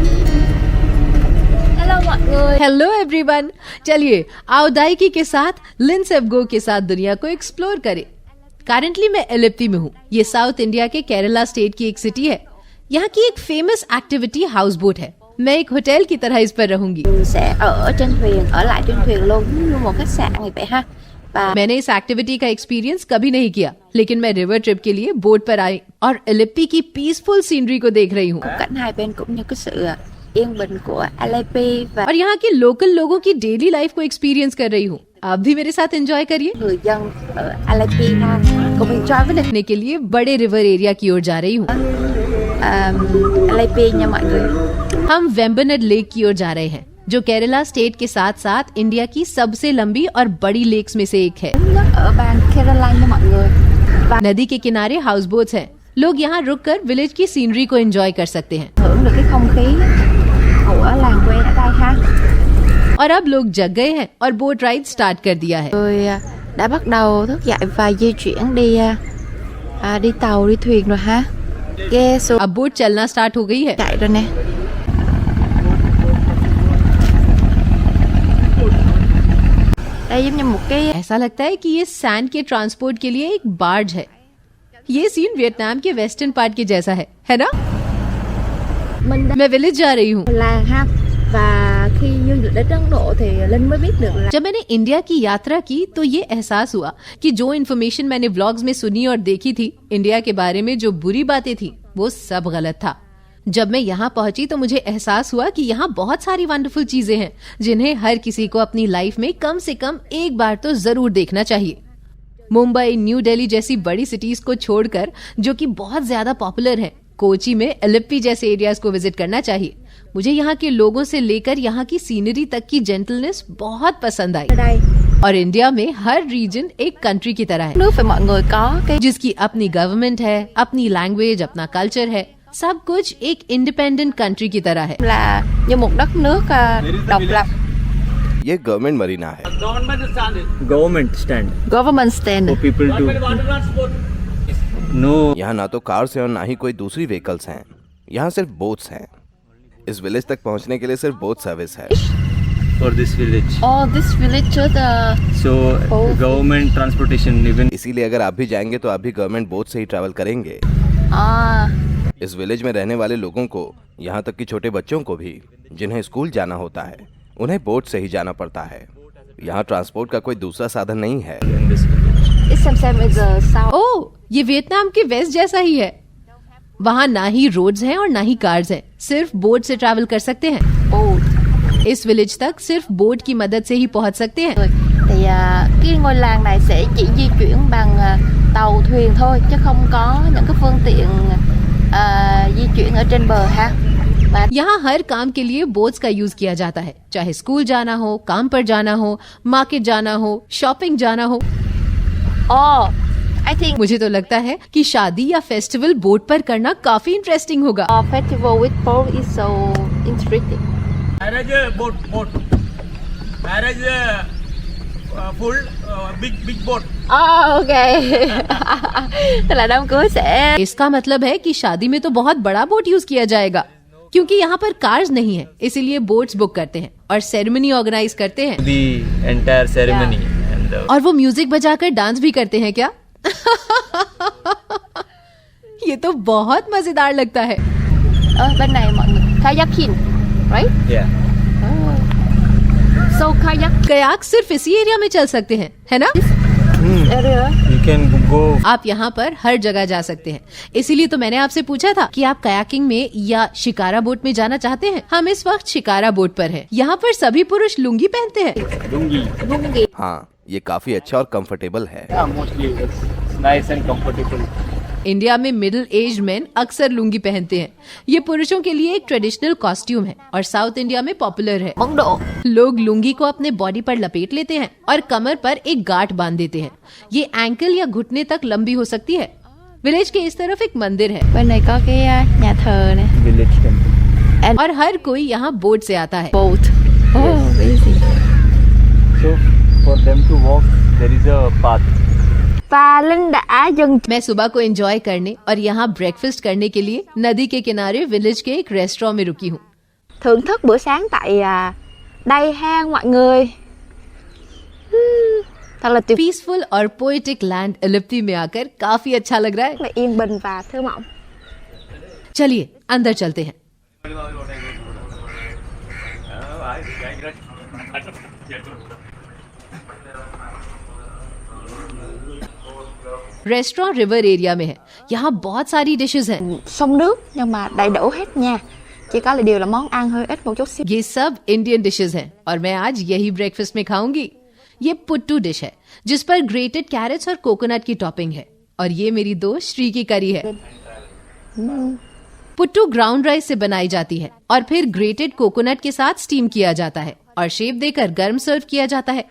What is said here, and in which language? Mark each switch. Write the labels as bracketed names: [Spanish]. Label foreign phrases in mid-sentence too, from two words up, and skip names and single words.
[English] hello everyone, [Hindi] चलिए आओ दाइकी के साथ लिन सेबगो के साथ दुनिया को एक्सप्लोर करें। करंटली मैं अलेप्पी में हूँ। ये साउथ इंडिया के केरला स्टेट की एक सिटी है। यहाँ की एक फेमस एक्टिविटी [English] house boat [Hindi] है। मैं एक होटल की तरह इस पर रहूंगी। [Vietnamese] Sẽ ở trên thuyền, ở lại trên thuyền luôn như một khách sạn vậy ha. Và [Hindi] मैंने इस एक्टिविटी का एक्सपीरियंस कभी नहीं किया, लेकिन मैं [English] river trip [Hindi] के लिए बोट पर आई और अलेप्पी की [English] peaceful scenery [Hindi] को देख रही हूँ। [Vietnamese] cảnh hai bên cũng như cái sự yên bình của Aleppi và [Hindi] और यहाँ के लोकल लोगों की [English] daily life [Hindi] को एक्सपीरियंस कर रही हूँ। आप भी मेरे साथ एंजॉय करिए। [Vietnamese] người dân ở Aleppi đang cùng enjoy với [Hindi] देखने के लिए बड़े [English] river area [Hindi] की ओर जा रही हूँ। [Vietnamese] Aleppi nha mọi người. [Hindi] हम वेम्बनड लेक की ओर जा रहे हैं, जो केरला स्टेट के साथ साथ इंडिया की सबसे लंबी और बड़ी लेक्स में से एक है। [Vietnamese] Nhất ở bang Kerala nha mọi người. Và [Hindi] नदी के किनारे [English] house boats [Hindi] हैं। लोग यहाँ रुककर विलेज की सीनरी को एंजॉय कर सकते हैं। [Vietnamese] hưởng được cái không khí của làng quê ở đây ha. [Hindi] और अब लोग जग गए हैं और [English] boat ride start [Hindi] कर दिया है। [Vietnamese] Người đã bắt đầu thức dậy và di chuyển đi đi tàu đi thuyền rồi ha. Ghe xuồng [Hindi] अब बोट चलना स्टार्ट हो गई है। [Vietnamese] chạy rồi nè. Đây giống như một cái [Hindi] ऐसा लगता है कि ये सैंड के ट्रांसपोर्ट के लिए एक बार्ज है। ये सीन वियतनाम के [English] western part [Hindi] के जैसा है ना? मैं विलेज जा रही हूँ। [Vietnamese] làng ha. Và khi du lịch đến Ấn Độ thì Linh mới biết được là [Hindi] जब मैंने इंडिया की यात्रा की तो ये एहसास हुआ कि जो इन्फॉर्मेशन मैंने व्लॉग्स में सुनी और देखी थी इंडिया के बारे में, जो बुरी बातें थी, वो सब गलत था। जब मैं यहाँ पहुंची तो मुझे एहसास हुआ कि यहाँ बहुत सारी वंडरफुल चीजें हैं जिन्हें हर किसी को अपनी लाइफ में कम से कम एक बार तो जरूर देखना चाहिए। मुंबई, न्यू दिल्ली जैसी बड़ी सिटीज को छोड़कर, जो कि बहुत ज्यादा पॉपुलर हैं, कोची में अलेप्पी जैसे एरियाज को विजिट करना चाहिए। मुझे यहाँ के लोगों से लेकर यहाँ की सीनरी तक की जेंटलनेस बहुत पसंद आई। [Vietnamese] đây [Hindi] और इंडिया में हर रीजन एक कंट्री की तरह है, [Vietnamese] nước phải mọi người có cái [Hindi] जिसकी अपनी गवर्नमेंट है, अपनी लैंग्वेज, अपना कल्चर है। सब कुछ एक [English] independent country [Hindi] की तरह है। [Vietnamese] là như một đất nước độc lập. [Hindi] ये [English] government marina [Hindi] है। [English] government stand Government stand. for people to know. [Hindi] यहाँ ना तो कार्स हैं और ना ही कोई दूसरी व्हीकल्स हैं। यहाँ सिर्फ बोट्स हैं। इस विलेज तक पहुँचने के लिए सिर्फ बोट सर्विस है। [English] for this village. Oh, this village is So government transportation even [Hindi] इसीलिए अगर आप भी जाएंगे तो आप भी [English] government boat [Hindi] से ही ट्रैवल करेंगे। इस विलेज में रहने वाले लोगों को, यहाँ तक कि छोटे बच्चों को भी, जिन्हें स्कूल जाना होता है, उन्हें बोट से ही जाना पड़ता है। यहाँ ट्रांसपोर्ट का कोई दूसरा साधन नहीं है। [English] it's same as the south. [Hindi] ओह, ये वियतनाम के वेस्ट जैसा ही है। वहाँ ना ही रोड्स हैं और ना ही कार्स हैं, सिर्फ बोट से ट्रैवल कर सकते हैं। [English] Boat. [Hindi] इस विलेज तक सिर्फ बोट की मदद से ही पहुँच सकते हैं। [Vietnamese] Thì cái ngôi làng này sẽ chỉ di chuyển bằng tàu thuyền thôi chứ không có những cái phương tiện di chuyển ở trên bờ ha. [Hindi] यहाँ हर काम के लिए बोट्स का यूज किया जाता है, चाहे स्कूल जाना हो, काम पर जाना हो, मार्केट जाना हो, शॉपिंग जाना हो। [English] Oh, I think [Hindi] मुझे तो लगता है कि शादी या फेस्टिवल बोट पर करना काफी इंटरेस्टिंग होगा। [English] a festival with boat is so interesting. Marriage boat. Marriage full big boat. Oh, okay. [Vietnamese] Tức là đám cưới sẽ [Hindi] इसका मतलब है कि शादी में तो बहुत बड़ा बोट यूज किया जाएगा, क्योंकि यहाँ पर कार्स नहीं है, इसीलिए बोट्स बुक करते हैं और सेरेमनी ऑर्गेनाइज करते हैं। [English] The entire ceremony and [Hindi] और वो म्यूजिक बजाकर डांस भी करते हैं क्या? ये तो बहुत मजेदार लगता है। [Vietnamese] bên này mọi người kayaking, right? [English] yeah. So kayak [Hindi] कयाक सिर्फ इसी एरिया में चल सकते हैं, है ना? [English] area. You can go. [Hindi] आप यहाँ पर हर जगह जा सकते हैं, इसीलिए तो मैंने आपसे पूछा था कि आप कयाकिंग में या शिकारा बोट में जाना चाहते हैं। हम इस वक्त शिकारा बोट पर हैं। यहाँ पर सभी पुरुष लुंगी पहनते हैं। [English] Lungi. [Hindi] हाँ, ये काफी अच्छा और कंफर्टेबल है। [English] Yeah, mostly it's nice and comfortable. [Hindi] इंडिया में [English] middle age men [Hindi] अक्सर लुंगी पहनते हैं। ये पुरुषों के लिए एक [English] traditional costume [Hindi] है और साउथ इंडिया में पॉपुलर है। [Vietnamese] Ấn Độ. [Hindi] लोग लुंगी को अपने बॉडी पर लपेट लेते हैं और कमर पर एक गांठ बांध देते हैं। ये एंकल या घुटने तक लंबी हो सकती है। विलेज के इस तरफ एक मंदिर है [Vietnamese] Bên này có cái nhà thờ này. [English] Village temple. [Hindi] और हर कोई यहाँ बोट से आता है। [English] Boat. Oh, easy. So for them to walk, there is a path. [Vietnamese] Ta Linh đã dừng [Hindi] मैं सुबह को एंजॉय करने और यहाँ ब्रेकफास्ट करने के लिए नदी के किनारे विलेज के एक रेस्टोरेंट में रुकी हूँ। [Vietnamese] thưởng thức bữa sáng tại đây ha mọi người. Thật là tuyệt [Hindi] पीसफुल और [English] poetic land [Hindi] एलिप्पी में आकर काफी अच्छा लग रहा है। [Vietnamese] là yên bình và thơ mộng. [Hindi] चलिए अंदर चलते हैं। [English] restaurant river area [Hindi] में है। यहाँ बहुत सारी डिशेस हैं। [Vietnamese] Sông nước nhưng mà đầy đủ hết nha. Chỉ có là điều là món ăn hơi ít một chút xíu. [Hindi] ये सब [English] Indian dishes [Hindi] हैं और मैं आज यही ब्रेकफास्ट में खाऊंगी। ये पुट्टू डिश है जिस पर [English] grated carrots [Hindi] और कोकोनट की टॉपिंग है और ये मेरी दोस्त श्री की करी है। पुट्टू [English] ground rice [Hindi] से बनाई जाती है और फिर [English] grated coconut [Hindi] के साथ स्टीम किया जाता है और शेप देकर गर्म सर्व किया जाता है।